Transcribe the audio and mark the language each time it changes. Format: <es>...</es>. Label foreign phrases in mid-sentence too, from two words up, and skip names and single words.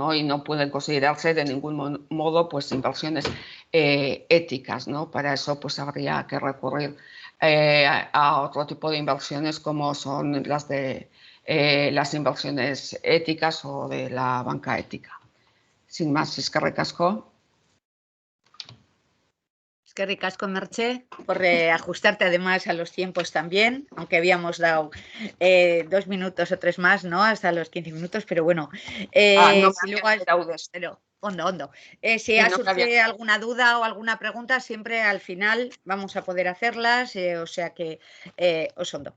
<es>Y no pueden considerarse de ningún modo pues inversiones éticas, ¿no? Para eso pues habría que recurrir a otro tipo de inversiones como son las de las inversiones éticas o de la banca ética. Sin más,</es> <eu>eskerrik asko. Eskerrik asko,</eu> <es>Merche, por ajustarte además a los tiempos también, aunque habíamos dado 2 minutos o 3 más, ¿no? Hasta los 15 minutos, pero bueno. No si luego pero hondo. Si surge alguna duda o alguna pregunta, siempre al final vamos a poder hacerlas, o sea que os hondo.</es>